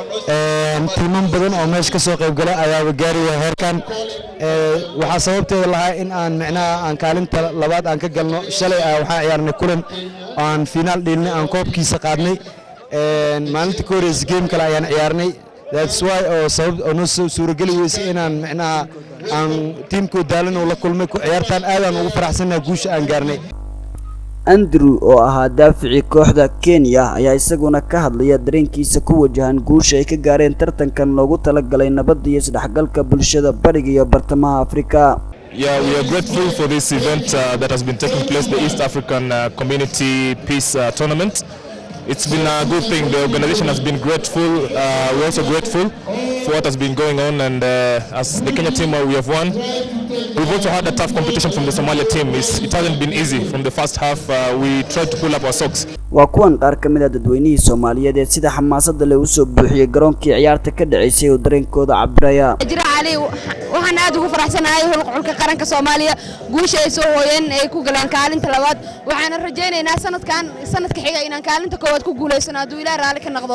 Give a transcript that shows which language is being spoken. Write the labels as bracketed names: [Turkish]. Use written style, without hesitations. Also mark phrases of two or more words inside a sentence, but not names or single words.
[Somali] tiiman badan oo meesha ka soo qayb galay ayaa gaaraya heerkan. waxaa sababteeda lahaa in aan aan kaalinta labaad aan ka galno. shalay waxaan ciyaarnay kulan aan finaal dhilnay, aan koobkiisa qaadnay. maalintii ka horreysay game kale ayaan ciyaarnay. [English] that's why [Somali] oo sabab oo noo suurageliyay inaan aan teamku daalan oo la kulmay ku ciyaartaan aadaan ugu faraxsanahay guusha aan gaarnay. Andrew oo ahaa daaficii kooxda Kenya ayaa isaguna ka hadlaya dareenkiisa ku wajahan guusha ay ka gaareen tartankan loogu talagalay nabadda iyo isdhexgalka bulshada bariga iyo bartamaha Afrika. [English] Yeah, we are grateful for this event that has been taking place, the East African Community Peace Tournament. It's been a good thing. The organization has been grateful. We're also grateful for what has been going on, and as the Kenya team, we have won. We've also had a tough competition from the Somalia team. It hasn't been easy. From the first half, we tried to pull up our socks. [Somali] waa kuwan qaar ka mid ah dadweynihii Soomaaliyeed ee sida xamaasadda leh u soo buuxiyay garoonkii ciyaarta ka dhaceysay oo dareenkooda cabiraya. jira cali waxaan aad ugu faraxsanahay xulka qaranka Soomaaliya guusha ay soo hooyeen ay ku galeen kaalinta labaad. waxaan rajaynaynaa sanadka xiga inaan kaalinta koowaad ku guuleysano hadduu Ilaahay raali ka noqdo.